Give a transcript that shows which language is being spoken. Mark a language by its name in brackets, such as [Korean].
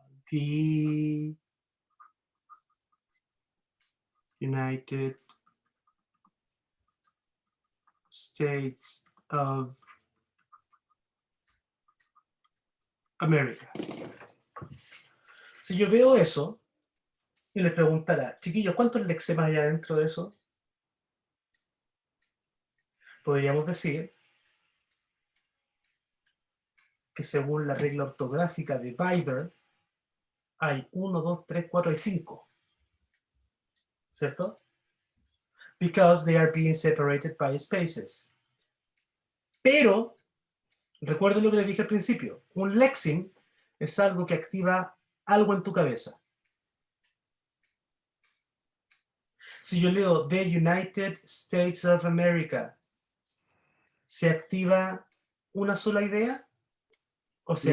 [English] The United States of America. [Spanish] Si yo veo eso y les preguntara, chiquillos, ¿cuántos lexemas hay adentro de eso? Podríamos decir que según la regla ortográfica de Weber, hay 1, 2, 3, 4 y 5. ¿Cierto? [English] Because they are being separated by spaces. [Spanish] Pero, recuerden lo que les dije al principio, un lexeme es algo que activa algo en tu cabeza. Si yo leo The United States of America, ¿se activa una sola idea? ¿O se